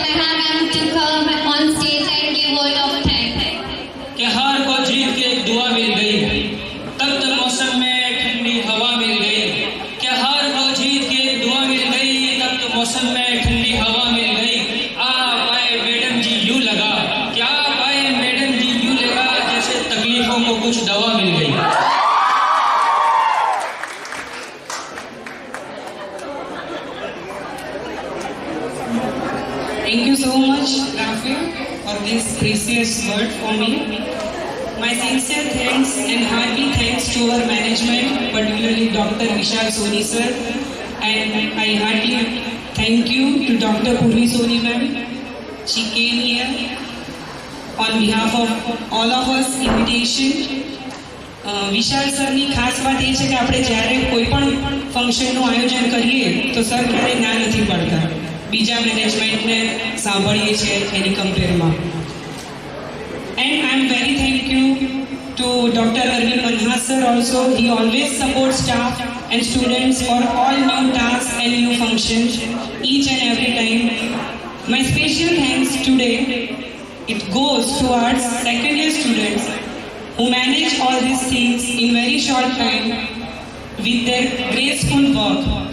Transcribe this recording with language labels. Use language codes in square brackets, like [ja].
[en] Meha ma'am to come on stage and give word of thanks. [hi] कि हार को जीत के एक दुआ मिल गई, तब तक मौसम में ठंडी हवा मिल गई। कि हार को जीत के एक दुआ मिल गई, तब तो मौसम में ठंडी हवा मिल गई। आप आए मैडम जी यूं लगा, क्या आप आए मैडम जी यूं लगा जैसे तकलीफों को कुछ दवा मिल गई। [en] Thank you so much, Rafi, for this precious word for me. My sincere thanks and hearty thanks to our management, particularly Dr. Vishal Soni sir, and I heartily thank you to Dr. Purvi Soni ma'am. She came here on behalf of all of us invitation. [gu] વિશાલ સરની ખાસ વાત એ છે કે આપણે જ્યારે કોઈ પણ ફંક્શનનું આયોજન કરીએ તો સર ક્યારેય ના નથી પડતા, બીજા મેનેજમેન્ટને સાંભળીએ છીએ એની કમ્પેરમાં. [en] And I'm very thank you to Dr. Arvind Manhas sir also. He always supports staff and students for all new tasks and new functions each and every time. My special thanks today, it goes towards second year students who manage all these things in very short time with their graceful work.